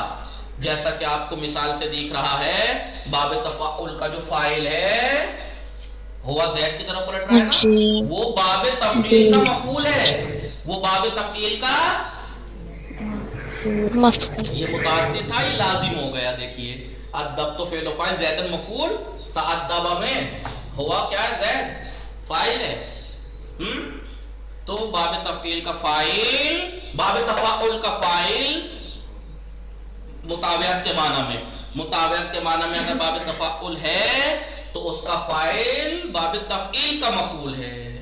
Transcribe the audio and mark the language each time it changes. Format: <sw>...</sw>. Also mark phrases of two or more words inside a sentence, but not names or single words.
<ur>جیسا کہ آپ کو مثال سے دیکھ رہا ہے، باب تفاعل کا جو فاعل ہے ہوا زید کی طرف پلٹ رہا ہے نا، وہ باب تفعیل کا مفعول ہے. وہ باب تفعیل کا یہ متعدی تھا، یہ لازم ہو گیا. دیکھیے ادب تو فعل و فاعل، زیدن مفعول، تعدب میں ہوا کیا ہے؟ زید فاعل ہے. تو باب تفعیل کا فاعل، باب تفاعل کا فاعل مطابقت کے معنی میں، مطابقت کے معنی میں اگر باب تفاعل ہے تو اس کا فاعل باب تفعیل کا مفعول ہے.</ur>